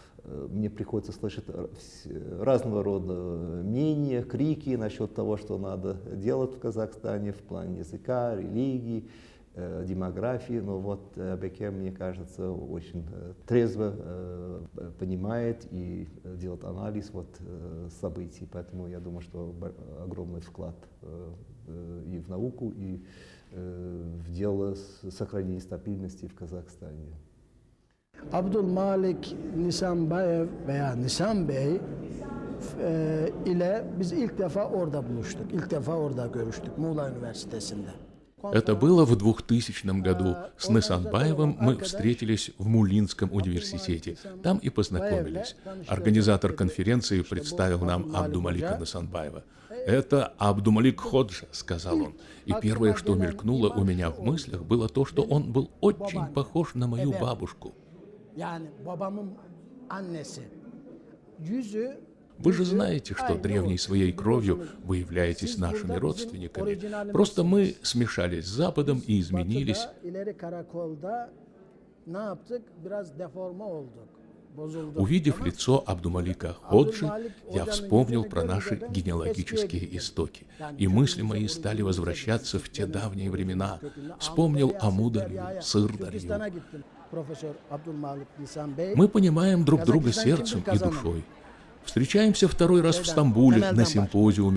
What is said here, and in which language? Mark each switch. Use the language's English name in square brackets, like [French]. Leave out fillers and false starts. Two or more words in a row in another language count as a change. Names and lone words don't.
[Russian] Мне приходится слышать разного рода мнения, крики насчет того, что надо делать в Казахстане в плане языка, религии, демографии, но вот Беке, мне кажется, очень трезво понимает и делает анализ событий, поэтому я думаю, что огромный вклад и в науку, и в дело сохранения стабильности в Казахстане. [Turkish] Abdülmalik Nisanbayev veya Nisan Bey ile biz ilk defa orada buluştuk. İlk defa orada görüştük Muğla Üniversitesi'nde. [Russian] Это было в 2000 году. С Нысанбаевым мы встретились в Мулинском университете. Там и познакомились. Организатор конференции представил нам Абдумалика Нысанбаева. «Это Абдумалик Ходжа», — сказал он. И первое, что мелькнуло у меня в мыслях, было то, что он был очень похож на мою бабушку. [Turkish] Yani babamın annesi. Yüzü [Russian] Вы же знаете, что древней своей кровью вы являетесь нашими родственниками. Просто мы смешались с Западом и изменились. [Turkish] Batı'da, ileri karakolda ne yaptık? Biraz deforme olduk. Bozulduk. [Russian] Увидев лицо Абдумалика Ходжи, я вспомнил про наши генеалогические истоки. И мысли мои стали возвращаться в те давние времена. Вспомнил о Мударью, Сырдарью. [Turkish] Türkistan'a gittim. Profesör Abdülmalik Nisan Bey. [Russian] Мы понимаем друг друга сердцем и душой. Встречаемся второй раз в Стамбуле на симпозиуме.